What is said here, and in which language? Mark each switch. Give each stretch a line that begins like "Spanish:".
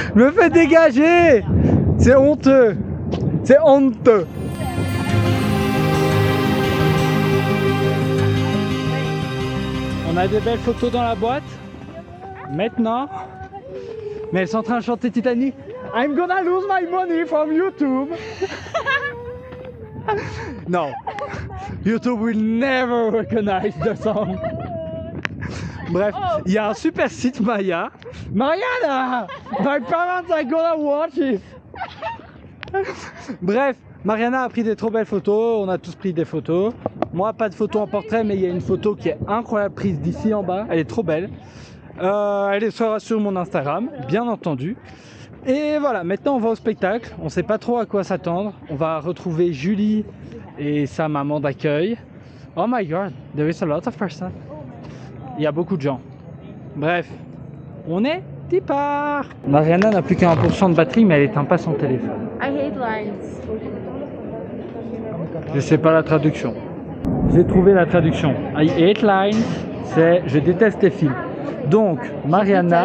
French: Me fais dégager! C'est honteux! C'est honteux! On a des belles photos dans la boîte. Maintenant, mais elles sont en train de chanter Titanic.
English: I'm gonna lose my money from YouTube. No, YouTube will never recognize the song.
French: Bref, il y a un super site Maya. Mariana,
English: my parents are gonna watch it.
French: Bref, Mariana a pris des trop belles photos. On a tous pris des photos. Moi, pas de photo en portrait, mais il y a une photo qui est incroyable prise d'ici en bas. Elle est trop belle. Elle sera sur mon Instagram, bien entendu. Et voilà, maintenant on va au spectacle. On sait pas trop à quoi s'attendre. On va retrouver Julie et sa maman d'accueil.
English: Oh my god, there is a lot of person.
French: Il y a beaucoup de gens. Bref, on est départ. Mariana n'a plus qu'un 1% de batterie, mais elle éteint pas son téléphone.
English: I hate lines.
French: Je sais pas la traduction. J'ai trouvé la traduction.
English: I hate lines,
French: c'est je déteste les fils. Donc, Mariana.